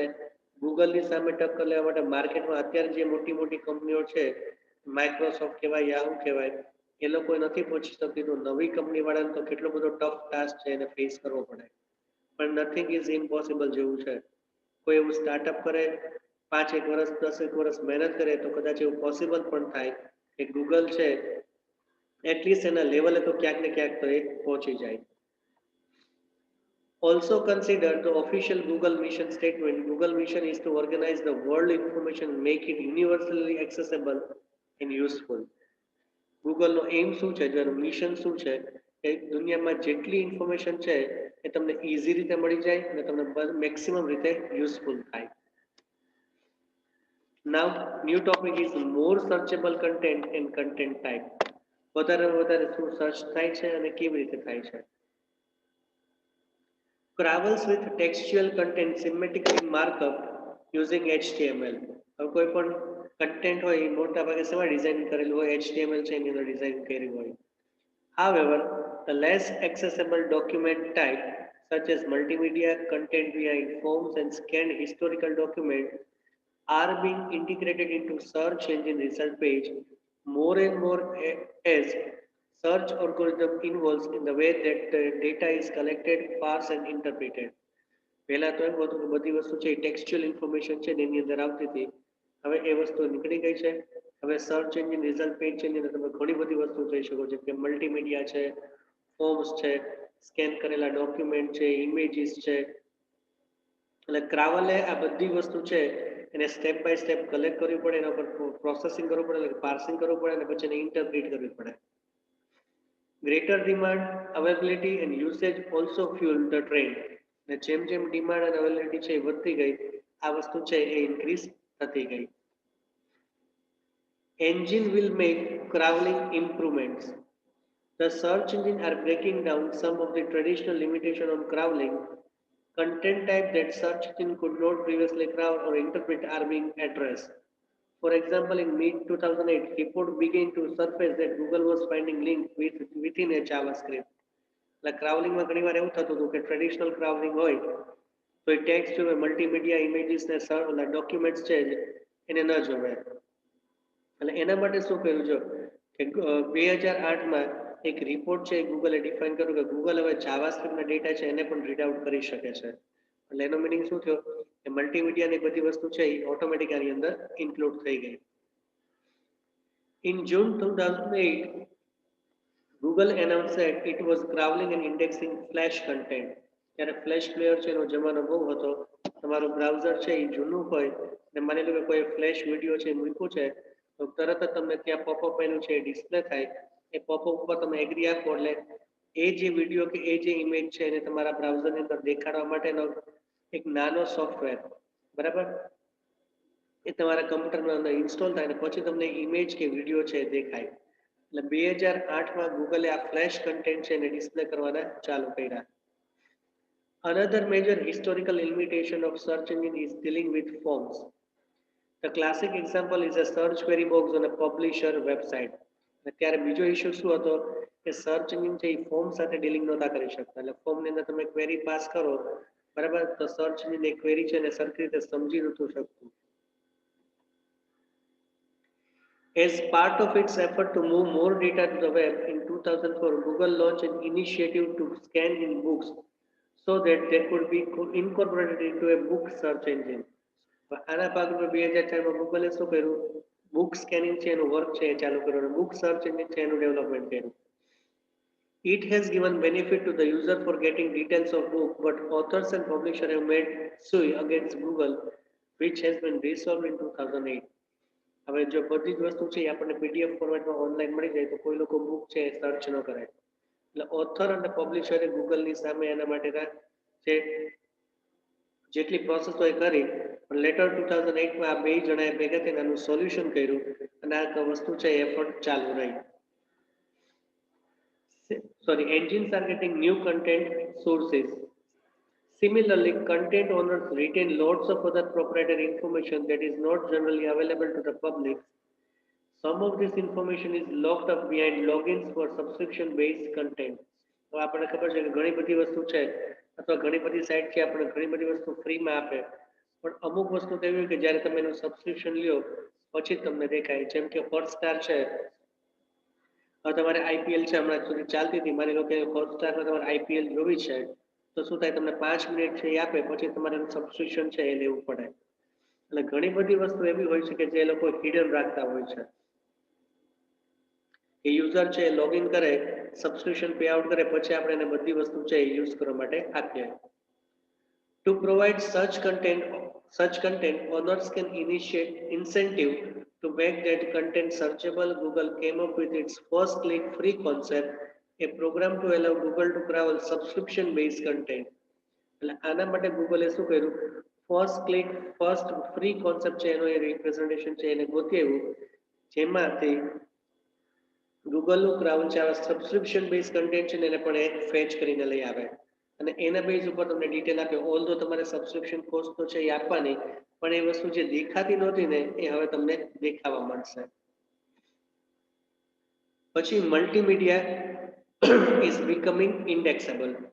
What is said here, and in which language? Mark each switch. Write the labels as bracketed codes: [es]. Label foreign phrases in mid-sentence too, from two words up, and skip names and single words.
[gu] ગૂગલની સામે ટક્કર લેવા માટે માર્કેટમાં અત્યારે જે મોટી મોટી કંપનીઓ છે, માઇક્રોસોફ્ટ કહેવાય, યાહુ કહેવાય, એ લોકો નથી પહોંચી શકતી, તો નવી કંપની વાળાને તો કેટલો બધો [en] tough task [gu] છે એને ફેસ કરવો પડે. પણ [en] nothing is impossible [gu] જેવું છે. કોઈ એવું સ્ટાર્ટઅપ કરે, 5 વર્ષ 10 વર્ષ મહેનત કરે તો કદાચ એવું પોસિબલ પણ થાય કે ગૂગલ છે એટલીસ્ટ એના લેવલે તો ક્યાંક ને ક્યાંક તો એ પહોંચી જાય. [en] Also consider the official Google mission statement. Google mission is to organize the world information and make it universally accessible and useful. [gu] ગૂગલનો એમ શું છે, જેનું મિશન શું છે, કે દુનિયામાં જેટલી ઇન્ફોર્મેશન છે એ તમને ઇઝી રીતે મળી જાય અને તમને મેક્સિમમ રીતે યુઝફુલ થાય. [en] Now new topic is more searchable content and content type. [gu] વધારે શું સર્ચ થાય છે અને કેવી રીતે થાય છે. [en] Travels with textual content symmetrically markup using HTML. [gu] હવે કોઈ પણ કન્ટેન્ટ હોય એ મોટા ભાગે શેમાં ડિઝાઇન કરેલું હોય, HTML છે એની અંદર ડિઝાઇન કરેલું હોય. [en] However, the less accessible document type such as multimedia content via forms and scanned historical documents are being integrated into search engine result page more and more as search algorithm involves in the way that the data is collected, parsed and interpreted. [gu] પહેલા તો એવું હતું કે બધી વસ્તુ છે [en] textual information [gu] છે એની અંદર આવતી હતી. હવે એ વસ્તુ નીકળી ગઈ છે. હવે [en] search engine result page [gu] છે એની અંદર તમે ઘણી બધી વસ્તુ જોઈ શકો છો, કે મલ્ટીમીડિયા છે, ફોર્મ્સ છે, સ્કેન કરેલા ડોક્યુમેન્ટ છે, ઇમેજીસ છે. એટલે ક્રાવલે આ બધી વસ્તુ છે એને [en] step by step [gu] કલેક્ટ કરવી પડે, એના પર પ્રોસેસિંગ કરવું પડે, એટલે પાર્સિંગ કરવું પડે અને પછી એને ઇન્ટરપ્રિટ કરવી પડે. [en] greater demand, availability and usage also fuel the trend. [gu] અને જેમ જેમ ડિમાન્ડ અને અવેલેબિલિટી છે એ વધતી ગઈ, આ વસ્તુ છે એ ઇન્ક્રીઝ થતી ગઈ. [en] Engine will make crawling improvements. The search engine are breaking down some of the traditional limitation on crawling. Content type that search engine could not previously crawl or interpret are being addressed. For example, in mid-2008, report began to surface that Google was finding links within a JavaScript. [gu] એટલે ક્રાઉલિંગમાં ઘણી વાર એવું થતું હતું કે ટ્રેડિશનલ ક્રાઉલિંગ હોય તો એ ટેક્સ્ટ જોવે, [en] multimedia images [gu] ને ડોક્યુમેન્ટ્સ છે એને ન જોવે. એટલે એના માટે શું કર્યું છે કે 2008માં એક રિપોર્ટ છે ગૂગલે ડિફાઇન કર્યું કે ગૂગલ હવે જાવાસ્ક્રિપ્ટના ડેટા છે એને પણ [en] read out [gu] કરી શકે છે. એટલે એનો મિનિંગ શું થયો કે મલ્ટીમીડિયાની બધી વસ્તુ છે એ ઓટોમેટિક આની અંદર ઇન્ક્લુડ થઈ ગઈ. [en] In June 2008, Google announced that it was crawling and indexing Flash content. [gu] ત્યારે [en] flash player [gu] છે એનો જમાનો બહુ હતો. તમારું બ્રાઉઝર છે એ જૂનું હોય અને માની લો કે કોઈ [en] flash video [gu] છે મૂક્યું છે તો તરત જ તમને ત્યાં પોપઅપ એનું છે ડિસ્પ્લે થાય. એ પોપઅપ ઉપર તમે એગ્રી આપો એટલે એ જે વિડીયો કે એ જે ઇમેજ છે એને તમારા બ્રાઉઝરની અંદર દેખાડવા માટેનો એક નાનો સોફ્ટવેર, બરાબર, એ તમારા કમ્પ્યુટરમાં અંદર ઇન્સ્ટોલ થાય અને પછી તમને ઇમેજ કે વિડીયો છે દેખાય. એટલે 2008માં ગૂગલે આ [en] flash content [gu] છે એને ડિસ્પ્લે કરવાના ચાલુ કર્યા. [en] Another major historical limitation of search engine is dealing with forms. The classic example is a search query box on a publisher website. [gu] અત્યારે બીજો ઇશ્યુ શું હતો કે સર્ચ એન્જિન છે એ ફોર્મ સાથે ડીલિંગ નહોતા કરી શકતા. એટલે ફોર્મની અંદર તમે [en] query pass [gu] કરો, બરાબર, તો સર્ચ એન્જિન એ ક્વેરી છે એને સરખી રીતે સમજી નહોતું શકતું. [en] As part of its effort to move more data to the web, in 2004, Google launched an initiative to scan in books so that they could be incorporated into a book search engine. [gu] આના ભાગરૂપે 2004માં ગૂગલે શું કર્યું, [en] book scanning [gu] છે એનું વર્ક છે એ ચાલુ કર્યું અને [en] book search engine [gu] છે એનું ડેવલપમેન્ટ કર્યું. [en] It has given benefit to the user for getting details of book, but authors and publishers have made suit against Google, which has been resolved in 2008. [gu] હવે જો બધી જ વસ્તુ છે એ આપણને પીડીએફ ફોર્મેટમાં ઓનલાઈન મળી જાય તો કોઈ લોકો બુક છે એ સર્ચ ન કરે. એટલે ઓથર અને પબ્લિશરે ગૂગલની સામે એના માટેના જે જેટલી પ્રોસેસ હોય કરી, પણ લેટર 2008માં આ બે જણાએ ભેગા થઈને આનું સોલ્યુશન કર્યું અને આ વસ્તુ છે એફર્ટ ચાલુ રહી. [en] Engines are getting new content sources. Similarly, content owners retain lots of other proprietary information that is not generally available to the public. Some of this information is locked up behind logins for subscription based content. [gu] તો આપણને ખબર છે કે ઘણી બધી વસ્તુ છે અથવા ઘણી બધી સાઇટ છે આપણને ઘણી બધી વસ્તુ ફ્રીમાં આપે પણ અમુક વસ્તુ તો એવી કે જ્યારે તમે એનું સબસ્ક્રિપ્શન લ્યો પછી જ તમને દેખાય જેમ કે હોટસ્ટાર છે હવે તમારે આઈપીએલ છે હમણાં સુધી ચાલતી હતી માની લો કે હોટસ્ટારમાં તમારે આઈપીએલ જોવી છે તો શું થાય તમને 5 મિનિટ છે એ આપે પછી તમારે સબસ્ક્રિપ્શન છે એ લેવું પડે એટલે ઘણી બધી વસ્તુ એવી હોય છે કે જે લોકો હિડન રાખતા હોય છે કે યુઝર છે લોગિન કરે [en] subscription pay out [gu] કરે પછી આપણે એને બધી વસ્તુ છે યુઝ કરવા માટે આપીએ [en] To provide such content, owners can initiate incentive to make that content searchable. Google came up with its first click free concept, a program to allow Google to crawl subscription based content. [gu] એટલે આના માટે ગૂગલે શું કર્યું [en] first click first free concept [gu] છે એનો એ રિપ્રેઝન્ટેશન છે એને ગોતી આવ્યું જેમાંથી ગૂગલનું ક્રાઉન છે આવા [en] subscription base content [gu] છે ને એને પણ એક ફેચ કરીને લઈ આવે અને એના બેઝ ઉપર તમને ડિટેલ આપે [en] all though [gu] તમારે [en] subscription cost [gu] તો છે એ આપવાની પણ એ વસ્તુ જે દેખાતી નહોતી ને એ હવે તમને દેખાવા મળશે પછી [en] multimedia is becoming indexable.